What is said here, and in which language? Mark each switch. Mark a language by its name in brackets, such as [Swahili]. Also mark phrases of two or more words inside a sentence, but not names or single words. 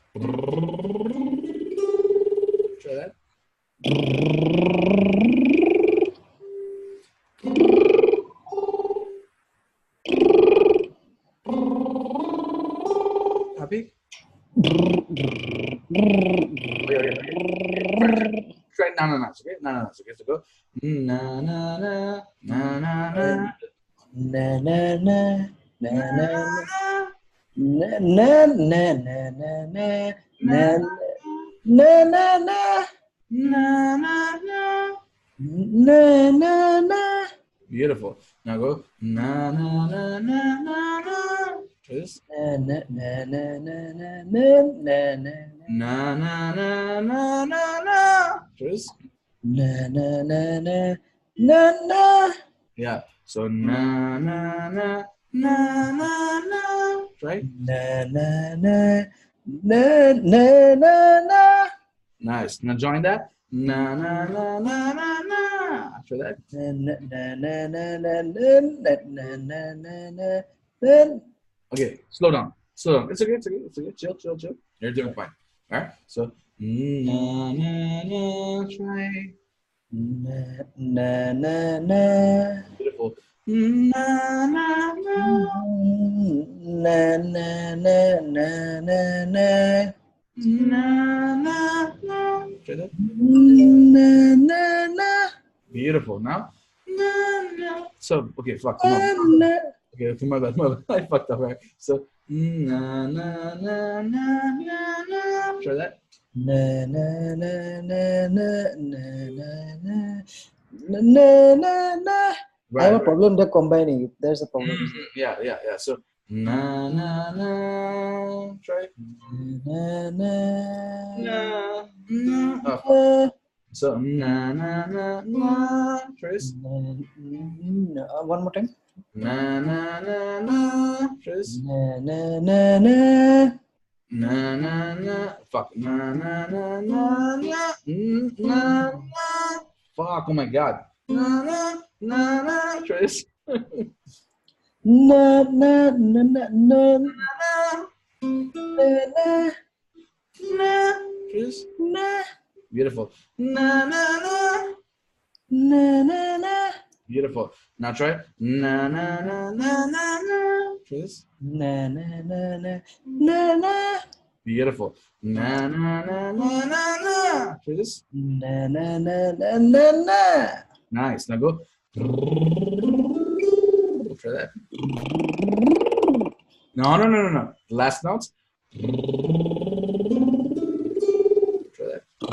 [English] Try that. Happy? Try na na na. Okay, na na na. Okay, so go na na na na na na Na na na na na na na na na na na na na na na na na na. Beautiful. Now go na na na na na na. Try this. Na na na na na na na na. Na na na na na na. Try this. Na na na na na na. Yeah. So na na na na na na. Right. Na na na na na na na. Nice. Now join that. Na na na na na na. After that. Na na na na na na na na na na na na. Okay. Slow down. Slow down. It's okay. It's okay. It's okay. Chill. Chill. Chill. You're doing fine. All right. So na na na. Try. Na na na na. Beautiful. Na na na. Na na na na na na. Na na na. Try that. Na na na. Beautiful. Now. Na na. So okay. Fuck. Come on. Na. Okay. My bad. My bad. I fucked up. Right. So na na na na na na. Try that. Na na na na na na na na na na na. I have a problem with combining it. There's a problem. Yeah, yeah, yeah. So na na na. Try. Na na Na na. Oh, fuck. na. So na na na na. Trace. One more time. Na na na na. Trace. Na na na na. Na na na. Fuck. Na na na na na. Na na. Fuck. Oh my god. Na na na na. Trace. Na na na na na Na na na. Trace. na Beautiful. Na na na. na na na. Beautiful. Now try. Na na na na na na. Try this. Na na na na na na. Beautiful. Na na na na na na. Try this. Na na na na na na. Nice. Now go. Try that. No, no, no, no, no. Last notes. Try that.